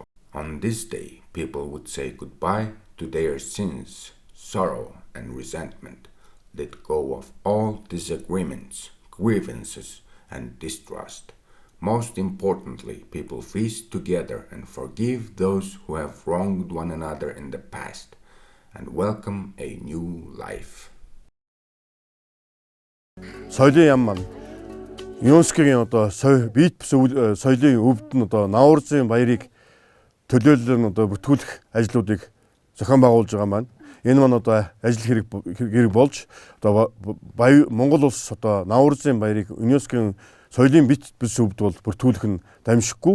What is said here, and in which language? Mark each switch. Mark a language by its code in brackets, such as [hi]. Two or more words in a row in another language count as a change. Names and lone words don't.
[en] On this day, people would say goodbye to their sins, sorrow, and resentment, let go of all disagreements, grievances, and distrust. Most importantly, people feast together and forgive those who have wronged one another in the past, and welcome a new life. [mn] Соёлын яам маань ЮНЕСКОгийн одоо бит бус соёлын өвд нь одоо Nauryzын баярыг төлөөлөл нь одоо бүртгүүлэх ажлуудыг зохион байгуулж байгаа маань энэ маань одоо ажил хэрэг болж одоо Монгол улс одоо Nauryzын баярыг ЮНЕСКОгийн соёлын бит бус өвд бол бүртгүүлэх нь дамжихгүй.